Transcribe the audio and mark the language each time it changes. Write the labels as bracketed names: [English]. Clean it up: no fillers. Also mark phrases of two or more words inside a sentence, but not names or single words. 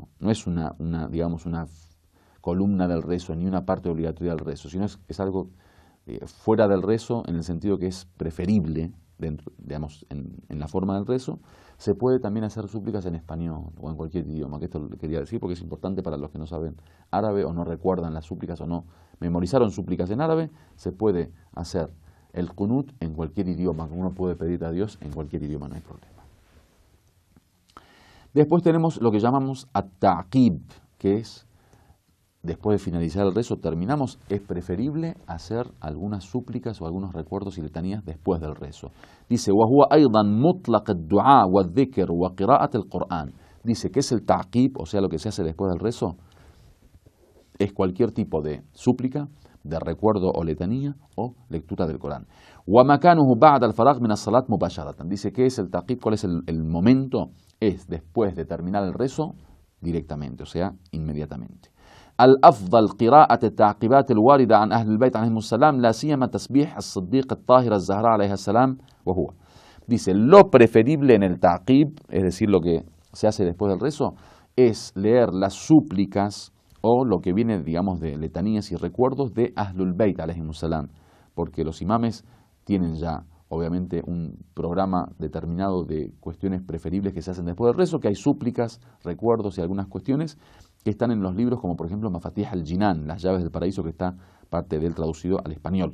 [Spanish] no es digamos, una columna del rezo, ni una parte obligatoria del rezo, sino es algo fuera del rezo en el sentido que es preferible, dentro, digamos, en la forma del rezo, se puede también hacer súplicas en español o en cualquier idioma, que esto lo quería decir porque es importante para los que no saben árabe o no recuerdan las súplicas o no memorizaron súplicas en árabe, se puede hacer el Qunut en cualquier idioma, uno puede pedir a Dios en cualquier idioma, no hay problema. Después tenemos lo que llamamos at-ta'qib, que es, después de finalizar el rezo, terminamos, es preferible hacer algunas súplicas o algunos recuerdos y letanías después del rezo. Dice, [Arabic] وَهُوَ أَيْضًا مُطْلَقَ الدُّعَاء وَالذِّكْرُ وَقِرَاءَةِ الْقُرْآنِ. [Spanish] Dice que es el ta'qib, o sea, lo que se hace después del rezo, es cualquier tipo de súplica, de recuerdo o letanía o lectura del Corán. [Arabic] وَمَكَانُهُ بَعْدَ الْفَرَاغِ مِنَ الصَّلَاةِ مُبَاشَرَةً. [Spanish] Dice que es el ta'qib, cuál es el momento, es después de terminar el rezo directamente, o sea, inmediatamente. [Arabic] الأفضل قراءة التعقيبات الواردة عن أهل البيت عليهم السلام لا سيما تسبيح الصديق الطاهرة الزهراء عليها السلام وهو. [Spanish] Dice, lo preferible en el ta'qib, es decir, lo que se hace después del rezo, es leer las súplicas o lo que viene, digamos, de letanías y recuerdos de [Arabic] أهل البيت عليهم السلام, [Spanish] porque los imames tienen ya, obviamente, un programa determinado de cuestiones preferibles que se hacen después del rezo, que hay súplicas, recuerdos y algunas cuestiones que están en los libros, como por ejemplo Mafatih al-Jinan, las llaves del paraíso, que está parte del traducido al español.